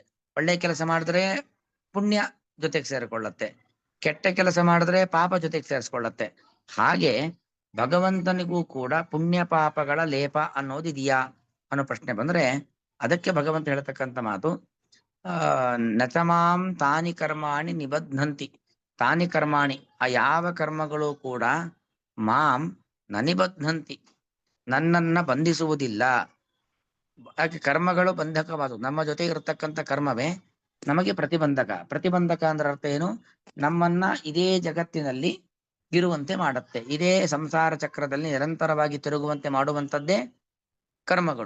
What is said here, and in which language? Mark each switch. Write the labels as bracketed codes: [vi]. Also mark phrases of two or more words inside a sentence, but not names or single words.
[kn] ಒಳ್ಳೆ ಕೆಲಸ ಮಾಡಿದ್ರೆ ಪುಣ್ಯ ಜೊತೆಗೆ ಸೇರಿಕೊಳ್ಳುತ್ತೆ, ಕೆಟ್ಟ ಕೆಲಸ ಮಾಡಿದ್ರೆ ಪಾಪ ಜೊತೆಗೆ ಸೇರಿಸ್ಕೊಳ್ಳುತ್ತೆ. ಹಾಗೆ ಭಗವಂತನಿಗೂ ಕೂಡ ಪುಣ್ಯ ಪಾಪಗಳ ಲೇಪ ಅನ್ನೋದಿದೆಯಾ ಅನ್ನೋ ಪ್ರಶ್ನೆ ಬಂದ್ರೆ ಅದಕ್ಕೆ ಭಗವಂತ ಹೇಳ್ತಕ್ಕಂಥ ಮಾತು, [sa] ನಚಮಾಂ ತಾನಿ ಕರ್ಮಾಣಿ ನಿಬಧ್ನಂತಿ. ತಾನಿ ಕರ್ಮಾಣಿ, [kn] ಆ ಯಾವ ಕರ್ಮಗಳು ಕೂಡ [sa] ಮಾಂ ನನಿಬಧ್ನಂತಿ, [kn] ನನ್ನನ್ನ ಬಂಧಿಸುವುದಿಲ್ಲ. ಯಾಕೆ? ಕರ್ಮಗಳು ಬಂಧಕವಾದವು. ನಮ್ಮ ಜೊತೆ ಇರತಕ್ಕಂಥ ಕರ್ಮವೇ ನಮಗೆ ಪ್ರತಿಬಂಧಕ. ಪ್ರತಿಬಂಧಕ ಅಂದ್ರೆ ಅರ್ಥ ಏನು? ನಮ್ಮನ್ನ ಇದೇ ಜಗತ್ತಿನಲ್ಲಿ ಇರುವಂತೆ ಮಾಡುತ್ತೆ, ಇದೇ ಸಂಸಾರ ಚಕ್ರದಲ್ಲಿ ನಿರಂತರವಾಗಿ ತಿರುಗುವಂತೆ ಮಾಡುವಂಥದ್ದೇ ಕರ್ಮಗಳು.